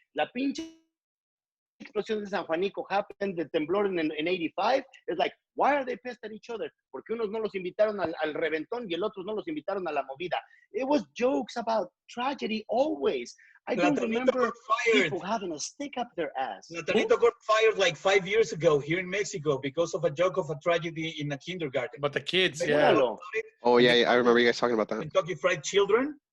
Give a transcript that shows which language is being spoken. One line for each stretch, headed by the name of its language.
Spanish: La pinche explosión de San Juanico happened, the temblor in 85.
English: It's like, why are they pissed at each other?
Spanish: Porque unos no los invitaron al reventón y el otros no los invitaron a la movida.
English: It was jokes about tragedy always. I don't remember people having a stick up their ass. Natalito got fired like 5 years ago here in Mexico because of a joke of a tragedy in a kindergarten. But the kids, Oh, yeah, I remember you guys talking about that. Kentucky Fried Children.